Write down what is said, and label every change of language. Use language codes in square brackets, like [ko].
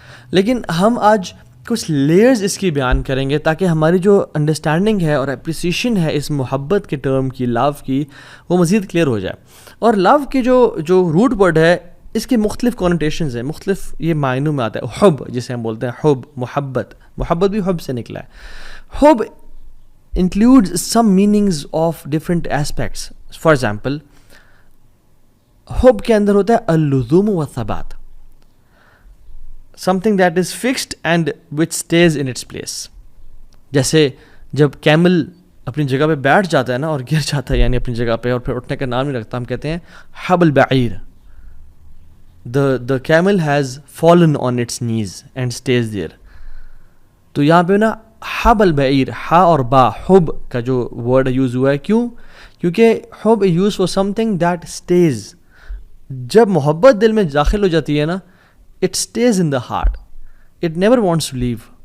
[ur] لیکن ہم آج کچھ لیئرز اس کی بیان کریں گے تاکہ ہماری جو انڈرسٹینڈنگ ہے اور اپریسیشن ہے اس محبت کے ٹرم کی، لو کی، وہ مزید کلیئر ہو جائے. اور لو کی جو روٹ ورڈ ہے اس کے مختلف کونوٹیشنز ہیں، مختلف یہ معنوں میں آتا ہے. حب جسے ہم بولتے ہیں، حب، محبت بھی حب سے نکلا ہے. [en] حب includes some meanings of different aspects. For example, حب [ur] کے اندر ہوتا ہے [ar] اللزوم والثبات، [en] something that is fixed and which stays in its place. [ur] جیسے جب کیمل اپنی جگہ پہ بیٹھ جاتا ہے نا اور گر جاتا ہے، یعنی اپنی جگہ پہ اور پھر اٹھنے کا نام نہیں رکھتا، ہم کہتے ہیں [ar] حب البعیر. [en] the camel has fallen on its knees and stays there. [ur] تو یہاں پہ نا حب البعیر، ہا اور با، حب کا جو ورڈ یوز ہوا ہے، کیونکہ حب [en] Use for something that stays. [ur] جب محبت دل میں داخل ہو جاتی ہے نا، [en] It stays in the heart, it never wants to leave.